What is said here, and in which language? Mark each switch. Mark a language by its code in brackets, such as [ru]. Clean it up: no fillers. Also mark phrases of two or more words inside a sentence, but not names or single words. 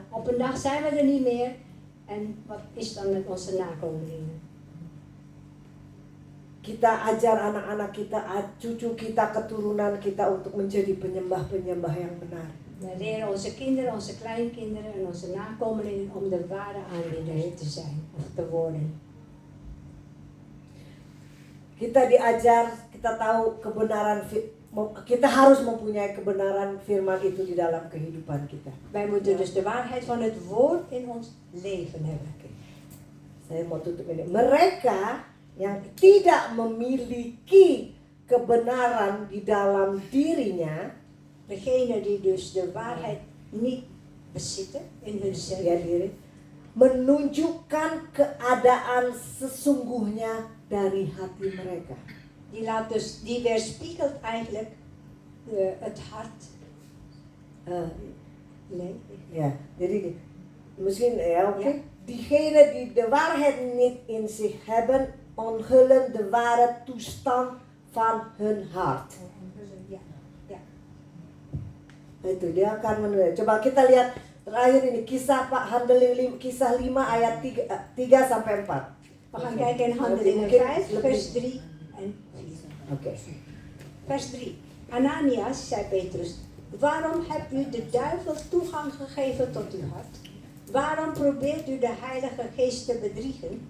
[nl] Op een dag zijn we er niet meer. En wat is dan met onze nakomelingen? [id] Kita ajar anak-anak kita, cucu kita, keturunan kita untuk menjadi penyembah-penyembah yang benar. [nl] Wij leren onze kinderen, onze kleinkinderen en onze nakomelingen om de ware aanbidder te zijn of te worden. [id] Kita diajar, kita tahu kebenaran, kita harus mempunyai kebenaran firman itu di dalam kehidupan kita. [nl] Wij moeten dus de waarheid van het woord in ons leven hebben. [id] Saya mau tutup ini. Mereka yang tidak memiliki kebenaran di dalam dirinya, [nl] Degenen die dus de waarheid niet bezitten in hunzelf, [id] ya diri, menunjukkan keadaan sesungguhnya dari hati mereka. [nl] die weerspiegelt eigenlijk het hart. Nee. [id] Ya, jadi misschien ya oké. [nl] Ja. Diegenen die de waarheid niet in zich hebben, onthullen de ware toestand van hun hart. Ja. Ja. [id] Itu dia akan menulis. Coba kita lihat terakhir ini kisah Pak Handeling kisah 5 ayat 3 sampai 4. [nl] We gaan Oké. kijken in Handelingen [id] Mungkin [nl] 5, vers 3 en 4. Oké. Vers 3. Ananias, zei Petrus, waarom hebt u de duivel toegang gegeven tot uw hart? Waarom probeert u de Heilige Geest te bedriegen?